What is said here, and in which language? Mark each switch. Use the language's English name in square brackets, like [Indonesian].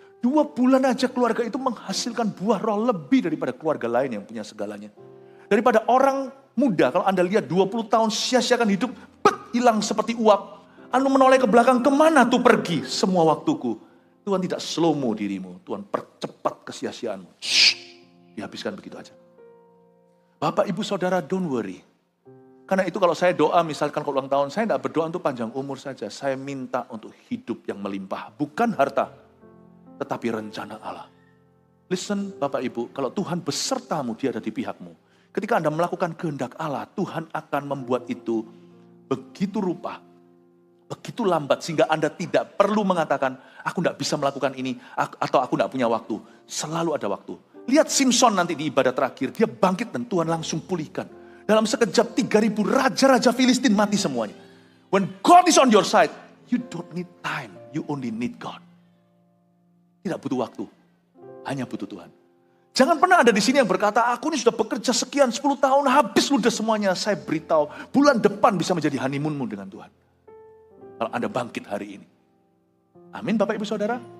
[Indonesian] 2 bulan aja keluarga itu menghasilkan buah roh lebih daripada keluarga lain yang punya segalanya. Daripada orang muda, kalau Anda lihat 20 tahun sia-siakan hidup, hilang seperti uap. Anda menoleh ke belakang, kemana tuh pergi semua waktuku? Tuhan tidak slow-mo dirimu, Tuhan percepat kesia-siaanmu. Dihabiskan begitu aja. Bapak, Ibu, Saudara, [English] don't worry. [Indonesian] Karena itu kalau saya doa, misalkan kalau ulang tahun, saya tidak berdoa untuk panjang umur saja. Saya minta untuk hidup yang melimpah. Bukan harta, tetapi rencana Allah. Listen, Bapak, Ibu, kalau Tuhan besertamu, Dia ada di pihakmu. Ketika Anda melakukan kehendak Allah, Tuhan akan membuat itu begitu rupa, begitu lambat, sehingga Anda tidak perlu mengatakan, aku tidak bisa melakukan ini, atau aku tidak punya waktu. Selalu ada waktu. Lihat Simpson nanti di ibadah terakhir, dia bangkit dan Tuhan langsung pulihkan. Dalam sekejap 3.000 raja-raja Filistin mati semuanya. [English] When God is on your side, you don't need time, you only need God. [Indonesian] Tidak butuh waktu, hanya butuh Tuhan. Jangan pernah ada di sini yang berkata, aku ini sudah bekerja sekian 10 tahun, habis ludah semuanya. Saya beritahu, bulan depan bisa menjadi honeymoonmu dengan Tuhan. Kalau Anda bangkit hari ini. Amin Bapak Ibu Saudara.